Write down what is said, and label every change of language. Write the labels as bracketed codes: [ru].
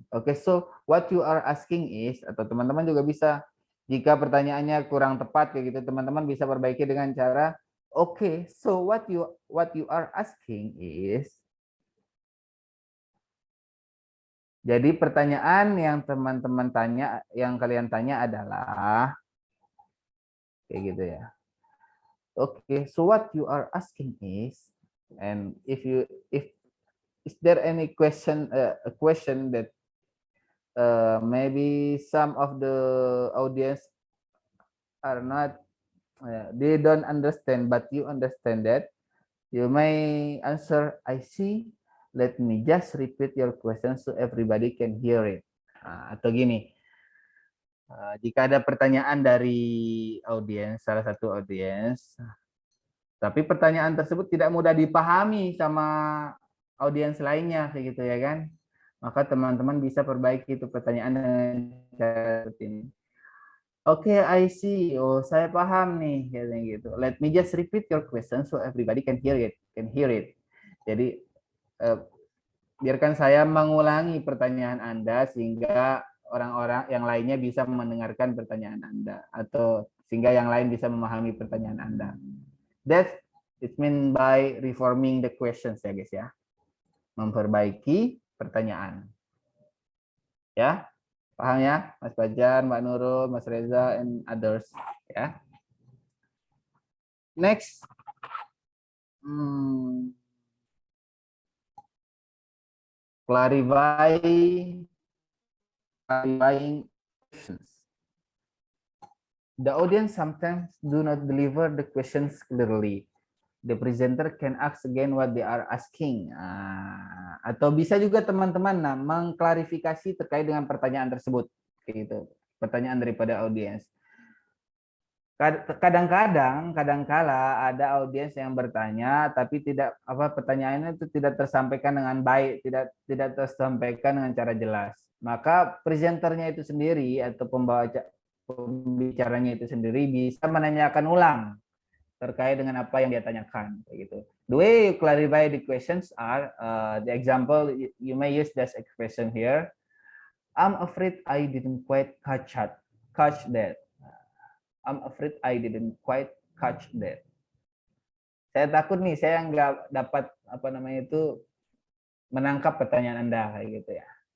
[id] Oke, [en] so what you are asking is, [id] atau teman-teman juga bisa, jika pertanyaannya kurang tepat kayak gitu, teman-teman bisa perbaiki dengan cara, oke, so what you are asking is, jadi pertanyaan yang teman-teman tanya, yang kalian tanya adalah kayak gitu ya. [en] Okay, so what you are asking is, and if is there any question, a question that maybe some of the audience are not, they don't understand, but you understand that, you may answer, I see. Let me just repeat your question so everybody can hear it. [id] Atau gini, jika ada pertanyaan dari audiens, salah satu audiens, tapi pertanyaan tersebut tidak mudah dipahami sama audiens lainnya, kayak gitu ya kan, maka teman-teman bisa perbaiki itu pertanyaan dengan cara seperti ini. Oke, [en] I see. [id] Oh, saya paham nih, kayak gitu. [en] Let me just repeat your question so everybody can hear it. [id] Jadi biarkan saya mengulangi pertanyaan Anda sehingga orang-orang yang lainnya bisa mendengarkan pertanyaan Anda, atau sehingga yang lain bisa memahami pertanyaan Anda. [en] That's it mean by reforming the questions ya guys ya. [id] Memperbaiki pertanyaan. Ya. Paham ya, Mas Fajar, Mbak Nurul, Mas Reza, [en] and others. [id] Ya. Next. [en] Clarifying questions. The audience sometimes do not deliver the questions clearly. The presenter can ask again what they are asking. [id] Atau bisa juga teman-teman mengklarifikasi terkait dengan pertanyaan tersebut. Gitu. Pertanyaan daripada audiens. Kadang-kala ada audiens yang bertanya tapi tidak pertanyaannya itu tidak tersampaikan dengan baik, tidak tersampaikan dengan cara jelas. Maka presenternya itu sendiri atau pembicaranya itu sendiri bisa menanyakan ulang terkait dengan apa yang dia tanyakan, gitu. [en] The way you clarify the questions are the example you may use this expression here. I'm afraid I didn't quite catch that. I'm afraid I didn't quite catch that. [id] Saya takut nih, saya nggak dapat menangkap pertanyaan Anda kayak gitu ya.